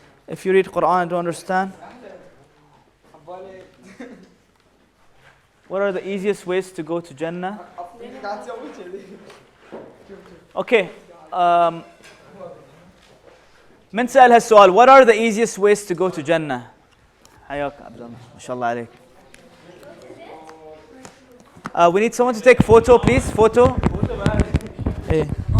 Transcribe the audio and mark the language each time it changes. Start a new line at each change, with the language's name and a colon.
English: If you read Quran and don't understand, what are the easiest ways to go to Jannah? Okay.
Arabic: من سأل هالسؤال
English: what are the easiest ways to go to Jannah?
Arabic: حياك عبد الله ما شاء الله عليك.
English: We need someone to take photo please. Photo. Hey.